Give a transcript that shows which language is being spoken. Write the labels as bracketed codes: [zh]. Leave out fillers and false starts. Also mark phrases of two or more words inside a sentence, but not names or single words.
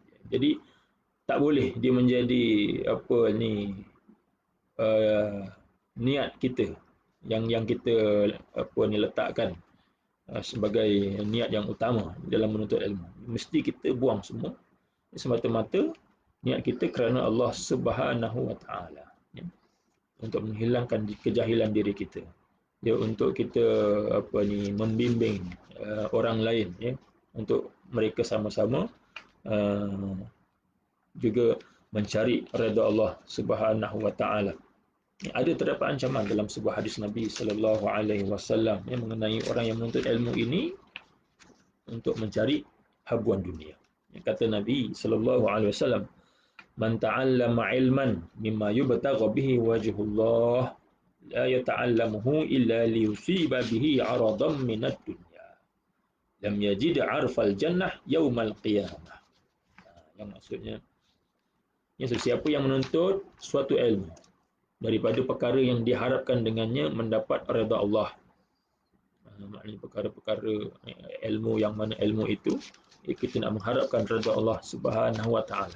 [ms] Jadi tak boleh dia menjadi niat kita yang kita letakkan sebagai niat yang utama dalam menuntut ilmu. Mesti kita buang semua, semata-mata niat kita kerana [ar] الله سبحانه وتعالى, [ms] ya, untuk menghilangkan kejahilan diri kita, ya, untuk kita membimbing orang lain, ya, untuk mereka sama-sama juga mencari redha [ar] الله سبحانه وتعالى. [ms] Ada terdapat ancaman dalam sebuah hadis Nabi [ar] صلى الله عليه وسلم [ms] yang mengenai orang yang menuntut ilmu ini untuk mencari habuan dunia. Kata Nabi [ar] صلى الله عليه وسلم، "من تعلم علما مما يبتغى به وجه الله لا يتعلمه إلا ليصيب به عرضا من الدنيا. لم يجد عرف الجنة يوم القيامة." [ms] Yang maksudnya, siapa yang menuntut suatu ilmu daripada perkara yang diharapkan dengannya mendapat redha Allah. Maknanya perkara-perkara ilmu, yang mana ilmu itu kita nak mengharapkan redha [ar] الله سبحانه وتعالى.